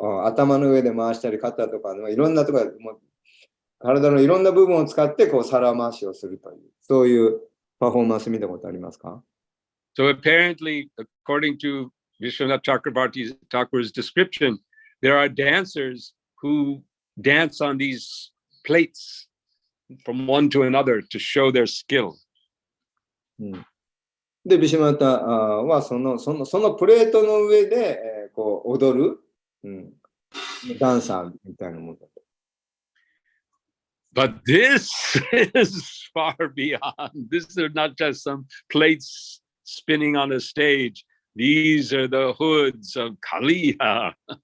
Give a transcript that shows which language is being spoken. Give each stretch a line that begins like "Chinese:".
Japanese: 頭の上で回したり、肩とかいろんなところで体のいろんな部分を使って皿回しをするという、そういうパフォーマンス見たことありますか？
English: So apparently, according to Vishwanath Chakravarti Thakur's description, there are dancers who dance on these plates from one to another to show their skill.
Japanese: で、ビシュマタはそのプレートの上で、踊る、ダンサーみたいなものだと。
English: But this is far beyond. This are not just some plates spinning on a stage. These are the hoods of Kaliya.